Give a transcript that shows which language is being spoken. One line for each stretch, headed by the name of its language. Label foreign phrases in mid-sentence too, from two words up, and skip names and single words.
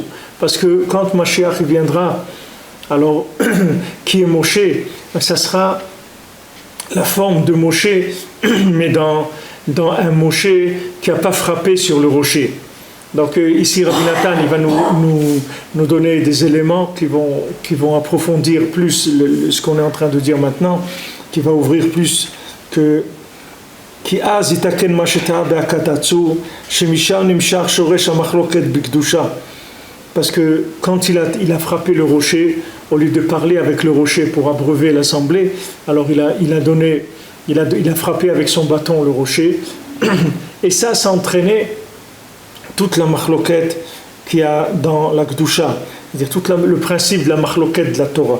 French: Parce que quand Mashiach viendra, alors qui est Moshe, ça sera la forme de Moshe, mais dans un Moshe qui n'a pas frappé sur le rocher. Donc ici Rabbi Nathan il va nous donner des éléments qui vont approfondir plus ce qu'on est en train de dire maintenant, qui va ouvrir plus que
Hebrew: כי אז יתקן מה שטעה בהקטצור, שמשם נמשך שורש המחלוקת בקדושה.
French: Parce que quand il a frappé le rocher, au lieu de parler avec le rocher pour abreuver l'assemblée, alors il a frappé avec son bâton le rocher, et ça a entraîné toute la machloket qu'il y a dans la Kedusha, c'est-à-dire tout le principe de la machloket de la Torah.